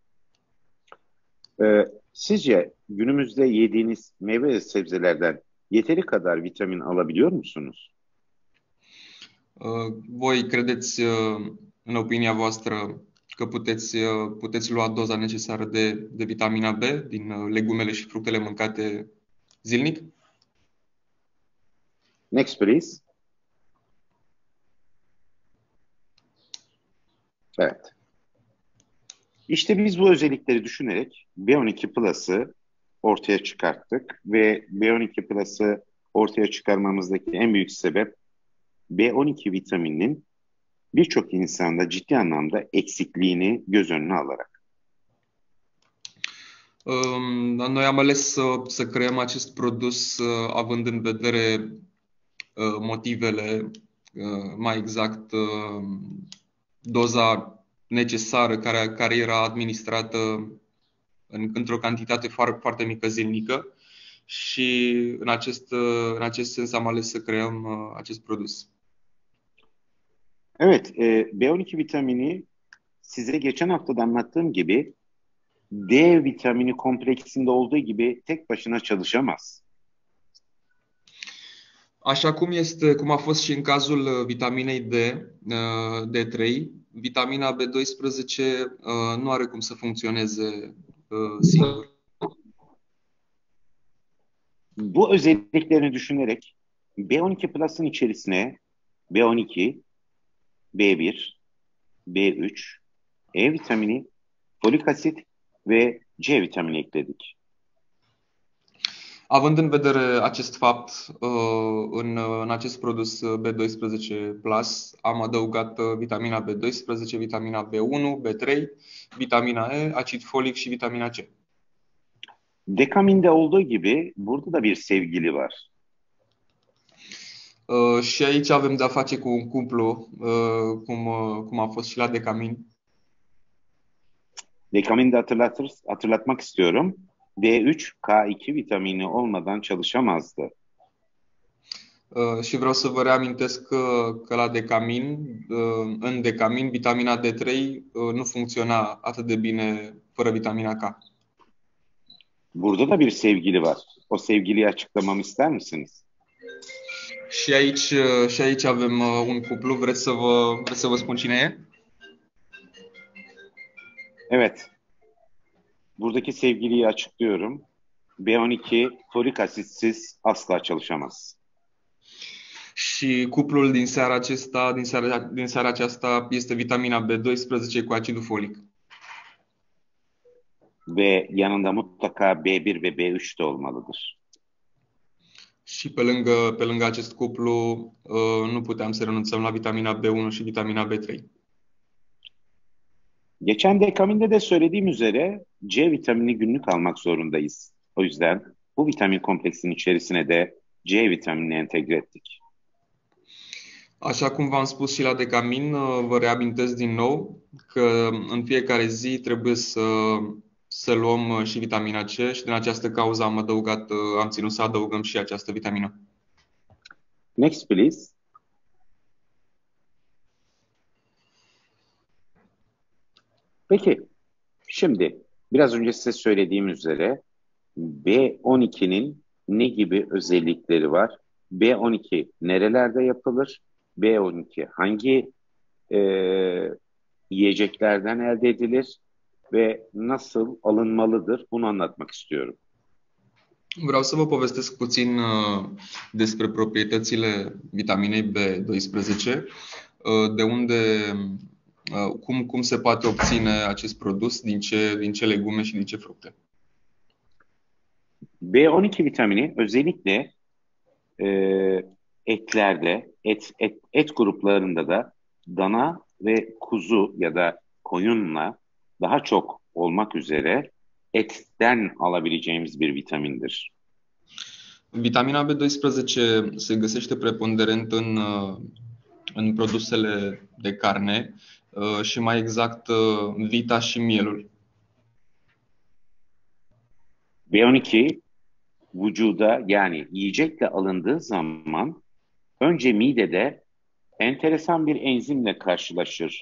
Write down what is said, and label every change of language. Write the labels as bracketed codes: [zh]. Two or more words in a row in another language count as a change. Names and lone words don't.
[tr] Sizce günümüzde yediğiniz meyve ve sebzelerden yeteri kadar vitamin alabiliyor musunuz? [ro] Voi credeți, în opinia voastră, că puteți lua doza necesară de vitamina B din legumele și fructele mâncate zilnic? [en] Next please. [tr] Evet. İşte biz bu özellikleri düşünerek B12 Plus'ı ortaya çıkarttık ve B12 Plus'ı ortaya çıkarmamızdaki en büyük sebep B12 vitamininin birçok insanda ciddi anlamda eksikliğini göz önüne alarak. [ro] Noi am ales să creăm acest produs având în vedere motivele, mai exact doza necesară care era administrată într-o cantitate foarte mică zilnică și în acest sens am ales să creăm acest produs. [tr] Evet, B12 vitamini size geçen hafta da anlattığım gibi D vitamini kompleksinde olduğu gibi tek başına çalışamaz. [ro] Așa cum a fost și în cazul vitaminei D3, vitamina B12 nu are cum să funcționeze singur. [tr] Bu özelliklerini düşünerek B12 Plus'ın içerisine B12, B1, B3, E vitamini, folik asit ve C vitamini ekledik. [ro] Având în vedere acest fapt, în acest produs B12 Plus am adăugat vitamina B12, vitamina B1, B3, vitamina E, acid folic și vitamina C. [tr] Dekaminde olduğu gibi burada da bir sevgili var. [ro] Și aici avem de-a face cu un cuplu, cum a fost și la Decamin. [tr] Dekaminde hatırlatmak istiyorum. D3, K2 vitamini olmadan çalışamazdı. [ro] Și vreau să vă reamintesc că la decamin, în decamin, vitamina D3 nu funcționa atât de bine fără vitamina K. [tr] Burada da bir sevgili var. O sevgiliyi açıklamamı ister misiniz? [ro] Și aici avem un cuplu. Vreți să vă spun cine e? [tr] Evet. Buradaki sevgiliyi açıklıyorum. B12 folik asitsiz asla çalışamaz. [ro] Și cuplul din seara aceasta este vitamina B12 cu acidul folic. [tr] Ve yanında mutlaka B1 ve B3 de olmalıdır. [ro] Și pe lângă acest cuplu nu puteam să renunțăm la vitamina B1 și vitamina B3. [tr] Geçen dekaminde de söylediğim üzere C vitamini günlük almak zorundayız. O yüzden bu vitamin kompleksinin içerisine de C vitaminini entegre ettik. [ro] Așa cum v-am spus și la decamin, vă reamintesc din nou că în fiecare zi trebuie să luăm și vitamina C și din această cauză am ținut să adăugăm și această vitamină. [en] Next, please. [tr] Peki, şimdi biraz önce size söylediğim üzere B12'nin ne gibi özellikleri var? B12 nerelerde yapılır? B12 hangi yiyeceklerden elde edilir ve nasıl alınmalıdır? Bunu anlatmak istiyorum. [ro] Vreau să vă povestesc puțin despre proprietățile vitaminei B12, de unde, cum se poate obține acest produs, din ce legume și din ce fructe. [tr] B12 vitamini özellikle etlerde, et gruplarında da dana ve kuzu ya da koyunla daha çok olmak üzere etten alabileceğimiz bir vitamindir. [ro] Vitamina B12 se găsește preponderent în produsele de carne și mai exact vita și mielul. [tr] B12 vücuda yani yiyecekle alındığı zaman önce midede enteresan bir enzimle karşılaşır.